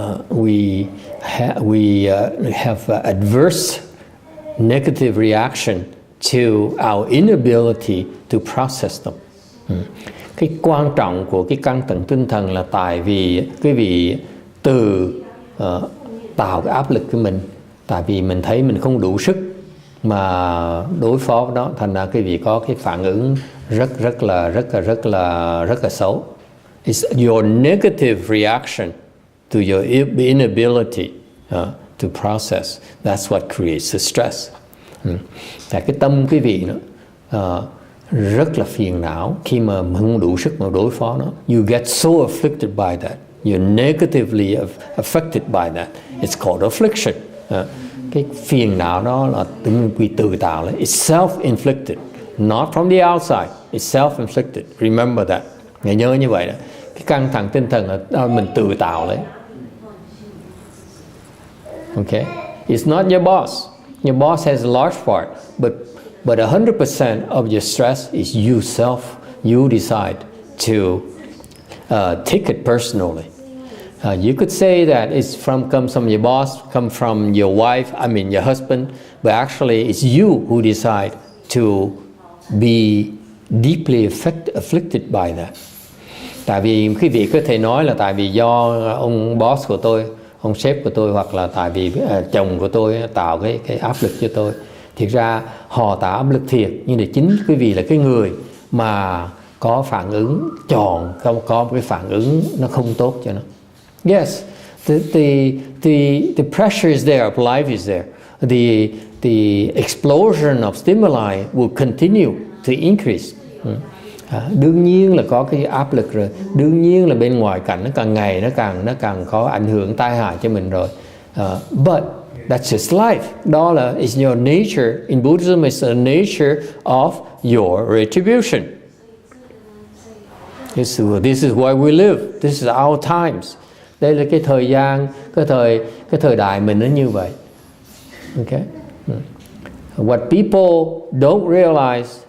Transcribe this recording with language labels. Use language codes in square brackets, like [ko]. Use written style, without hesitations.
[en] We have adverse negative reaction to our inability to process them. [vi] Cái quan trọng của cái căng thẳng tinh thần là tại vì quý vị từ tạo cái áp lực của mình, tại vì mình thấy mình không đủ sức mà đối phó với nó, thành ra quý vị có cái phản ứng rất là xấu. [en] It's your negative reaction to your inability to process. That's what creates the stress. [vi] Tại cái tâm quý vị nó rất là phiền não khi mà không đủ sức mà đối phó nó. [en] You get so afflicted by that. You're negatively affected by that. It's called affliction. [vi] Cái phiền não đó là tự tạo lấy. [en] It's self-inflicted. Not from the outside. It's self-inflicted. Remember that. [vi] Nhớ như vậy đó. Cái căng thẳng tinh thần là mình tự tạo lấy. [en] Okay? It's not your boss. Your boss has a large part, but 100% of your stress is yourself. You decide to take it personally. You could say that comes from your boss, comes from your wife, your husband, but actually it's you who decide to be deeply afflicted by that. [vi] Tại vì quý vị có thể nói là tại vì do ông boss của tôi, ông sếp của tôi, hoặc là tại vì chồng của tôi tạo cái áp lực cho tôi. Thiệt ra họ tạo áp lực thiệt, nhưng mà chính quý vị là cái người mà có phản ứng có một cái phản ứng nó không tốt cho nó. [en] Yes, the pressure is there, of life is there. The explosion of stimuli will continue to increase. [vi] Đương nhiên là có cái áp lực rồi, đương nhiên là bên ngoài cảnh nó càng ngày nó càng có ảnh hưởng tai hại cho mình rồi. [en] But that's just life. [vi] Đó là [en] is your nature. In Buddhism, it's the nature of your retribution. This is why we live. This is our times. [vi] Đây là cái thời gian, cái thời đại mình nó như vậy. [en] Okay. What people don't realize